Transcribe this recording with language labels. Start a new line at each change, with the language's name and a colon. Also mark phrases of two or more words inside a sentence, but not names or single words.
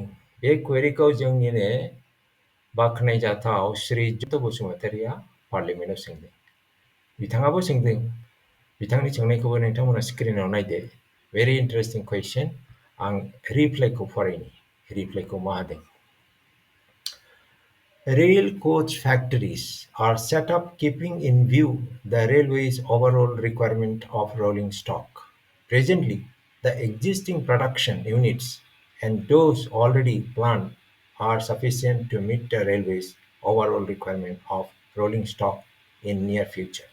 Bodo: बे क्वेरिखौ जोंनिनो बाख्नायजाथाव श्री जयन्ता बसुमतारीया पार्लियामेन्टआव सोंदों। बिथाङाबो सोंदों, बिथांनि सोंनायखौबो नोंथांमोना स्क्रिनाव नायदो।
English: very interesting question.
Bodo: आं रिप्लाइखौ फरायनि, रिप्लाइखौ मा होदों।
English: Rail coach factories are set up keeping in view the railway's overall requirement of rolling stock. Presently, the existing production units and those already planned are sufficient to meet the railway's overall requirement of rolling stock in near future.